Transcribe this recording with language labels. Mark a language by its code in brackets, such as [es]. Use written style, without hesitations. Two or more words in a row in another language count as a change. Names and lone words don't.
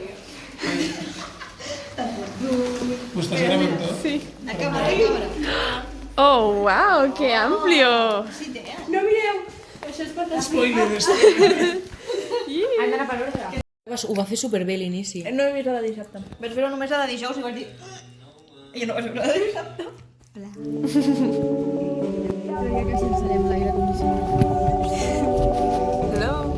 [es] ¿Lo estás grabando? Sí. Oh, wow, qué amplio. Spoiler, esto. [ca] Ho va fer superbé a l'inici. No he vist la de dissabte. Vaig veure només la de dijous i vaig dir... Jo no vaig veure la de dissabte. Crec que sense l'aire condicionat. Hello.